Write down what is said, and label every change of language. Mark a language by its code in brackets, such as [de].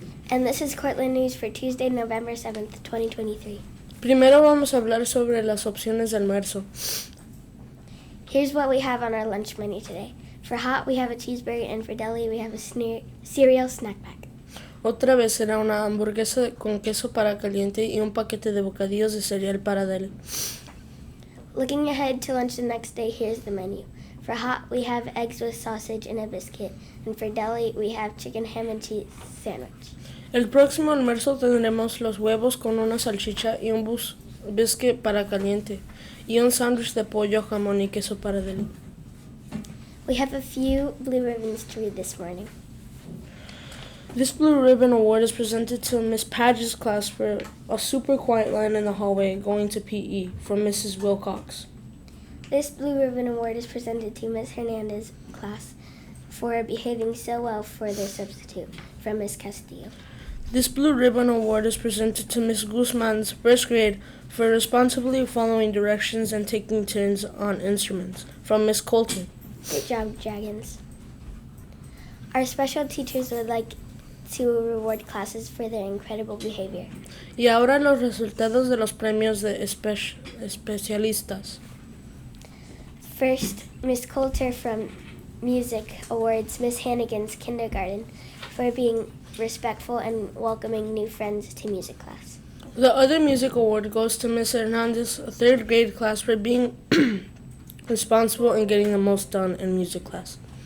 [en] And this is Cortland News for Tuesday, November 7th, 2023. [es] Primero vamos a hablar sobre las opciones de almuerzo. [en] Here's what we have on our lunch menu today. For hot, we have a cheeseburger, and for deli, we have a cereal snack pack. [es] Otra vez será una hamburguesa con queso para caliente y un paquete de bocadillos de cereal para deli. [en] Looking ahead to lunch the next day, here's the menu. For hot, we have eggs with sausage and a biscuit, and for deli, we have chicken ham and cheese sandwich. [es] El próximo almuerzo tendremos los huevos con una salchicha y un biscuit para caliente y un sándwich de pollo, jamón y queso para deli. [en] We have a few blue ribbons to read this morning. This Blue Ribbon Award is presented to Miss Page's class for a super quiet line in the hallway going to PE from Mrs. Wilcox. This Blue Ribbon Award is presented to Miss Hernandez's class for behaving so well for their substitute from Miss Castillo. This Blue Ribbon Award is presented to Miss Guzman's first grade for responsibly following directions and taking turns on instruments from Miss Colton. Good job, Dragons. Our special teachers would like to reward classes for their incredible behavior. [es] Y ahora los resultados de los premios de especialistas. [en] First, Miss Coulter from Music awards Miss Hannigan's kindergarten for being respectful and welcoming new friends to music class. The other music award goes to Miss Hernandez's third grade class for being responsible and getting the most done in music class.